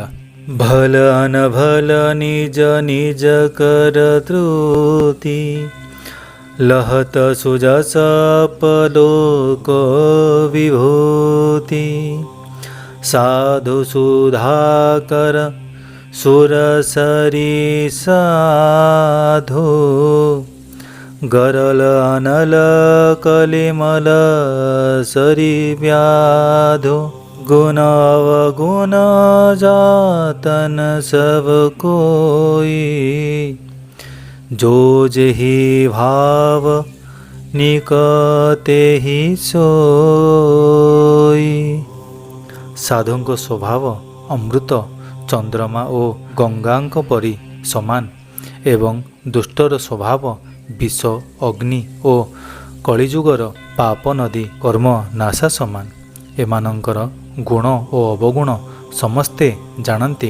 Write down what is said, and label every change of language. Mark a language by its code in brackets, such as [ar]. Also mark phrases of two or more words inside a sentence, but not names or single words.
[awa] भल अनभल निज निज कर त्रुटि, लहत सुजस पलोक बिभूति। साधु सुधाकर सुरसरि साधु, गरल अनल कलिमल सरी व्याधो। गुण अवगुण जातन सब कोई, जो जेहि भाव निकते ही सोई। [or] साधुଙ୍କ ସ୍ୱଭାବ ଅମୃତ ଚନ୍ଦ୍ରମା ଓ ଗଙ୍ଗାଙ୍କ ପରି ସମାନ ଏବଂ ଦୁଷ୍ଟର ସ୍ୱଭାବ ବିଷ ଅଗ୍ନି ଓ କଳିଯୁଗର ପାପ ନଦୀ କର୍ମ ନାଶା ସମାନ। ଏମାନଙ୍କର ଗୁଣ ଓ ଅବଗୁଣ ସମସ୍ତେ ଜାଣନ୍ତି।